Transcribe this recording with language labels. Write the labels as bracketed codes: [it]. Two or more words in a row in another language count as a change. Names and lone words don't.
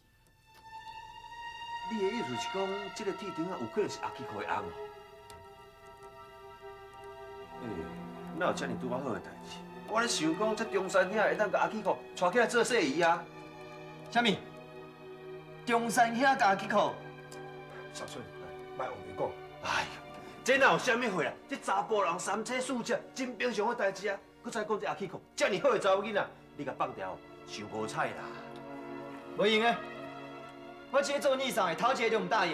[nan] 你的意思是讲，这个铁钉啊，有可能是阿基科的翁哦？哪有遮尔拄啊好的代志？我咧想讲，这中山兄会当甲阿基科带起来做生意啊？啥物？中山兄甲阿吉口？小春，莫往里讲。哎呦，这哪有啥物货啊？这查甫人三妻四妾，真平常的代志啊！佮再讲这阿基科，遮尔好的查某囡仔，你甲放掉，伤无彩啦。无用的，我这个做二嫂的头一个就唔答应。